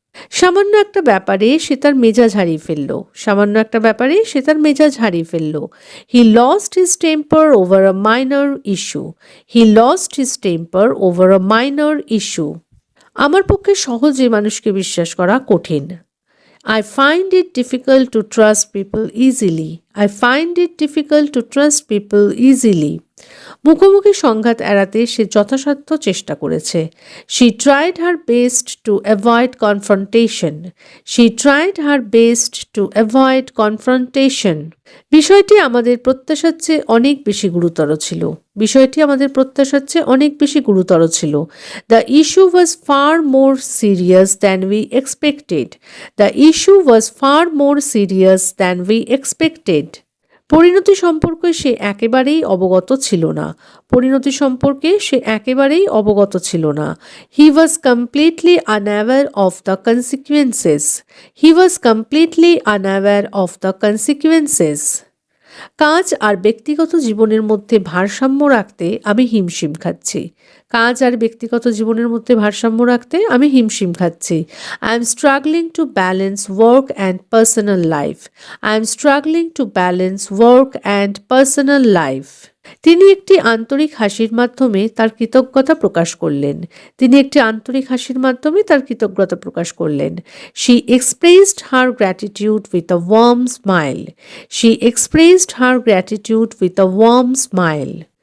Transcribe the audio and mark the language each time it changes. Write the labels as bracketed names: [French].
[Bangla] সামান্য একটা ব্যাপারে সে তার মেজাজ হারিয়ে ফেলল। সামান্য একটা ব্যাপারে সে তার মেজাজ হারিয়ে ফেলল। [English] He lost his temper over a minor issue. He lost his temper over a minor issue. [Bangla] আমার পক্ষে সহজে মানুষকে বিশ্বাস করা কঠিন। [English] I find it difficult to trust people easily. I find it difficult to trust people easily. [Bangla] মুখোমুখি সংঘাত এড়াতে সে যথাসাধ্য চেষ্টা করেছে। [English] She tried her best to avoid confrontation. She tried her best to avoid confrontation. [Bangla] বিষয়টি আমাদের প্রত্যাশার চেয়ে অনেক বেশি গুরুতর ছিল। বিষয়টি আমাদের প্রত্যাশার চেয়ে অনেক বেশি গুরুতর ছিল। [English] The issue was far more serious than we expected. The issue was far more serious than we expected. [Bangla] পরিণতি সম্পর্কে সে একেবারেই অবগত ছিল না। পরিণতি সম্পর্কে সে একেবারেই অবগত ছিল না। [English] He was completely unaware of the consequences. He was completely unaware of the consequences. [Bangla] কাজ আর ব্যক্তিগত জীবনের মধ্যে ভারসাম্য রাখতে আমি হিমশিম খাচ্ছি। কাজ আর ব্যক্তিগত জীবনের মধ্যে ভারসাম্য রাখতে আমি হিমশিম খাচ্ছি। [English] I am struggling to balance work and personal life. I am struggling to balance work and personal life. [Bangla] তিনি একটি আন্তরিক হাসির মাধ্যমে তার কৃতজ্ঞতা প্রকাশ করলেন। তিনি একটি আন্তরিক হাসির মাধ্যমে তার কৃতজ্ঞতা প্রকাশ করলেন। [English] She expressed her gratitude with a warm smile. She expressed her gratitude with a warm smile.